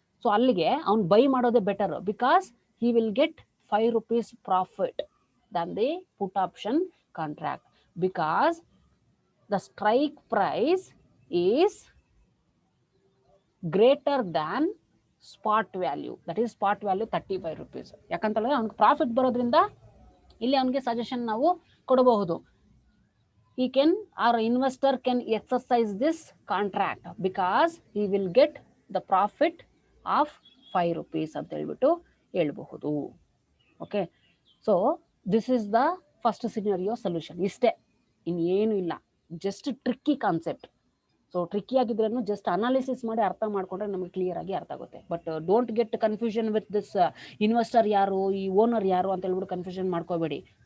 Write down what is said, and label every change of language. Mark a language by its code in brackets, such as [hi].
[kn] So ಅಲ್ಲಿಗೆ ಅವ್ನು by ಮಾಡೋದೇ better, [en] Because he will get 5 rupees profit than the put option contract, because the strike price is greater than spot value. That is spot value 35 rupees. [kn] ಯಾಕಂತ ಹೇಳಿದ್ರೆ ಅವ್ನಿಗೆ profit ಬರೋದ್ರಿಂದ ಇಲ್ಲಿ ಅವನಿಗೆ suggestion ನಾವು ಕೊಡಬಹುದು. [en] he can or investor can exercise this contract because he will get the profit of 5 rupees [kn] ಅಂತ ಹೇಳ್ಬಿಟ್ಟು ಹೇಳ್ಬಹುದು. [en] Okay, so this is the first scenario solution. [kn] ಇಷ್ಟೇ, ಇನ್ನೇನು ಇಲ್ಲ, just tricky concept. So tricky ಆಗಿದ್ರೂ ಜಸ್ಟ್ ಅನಾಲಿಸಿಸ್ ಮಾಡಿ ಅರ್ಥ ಮಾಡ್ಕೊಂಡ್ರೆ ನಮಗೆ ಕ್ಲಿಯರ್ ಆಗಿ ಅರ್ಥ ಆಗುತ್ತೆ. [en] but don't get confusion with this [kn] investor ಯಾರು, ಈ ಓನರ್ ಯಾರು ಅಂತ ಹೇಳ್ಬಿಟ್ಟು ಕನ್ಫ್ಯೂಷನ್ ಮಾಡ್ಕೋಬೇಡಿ.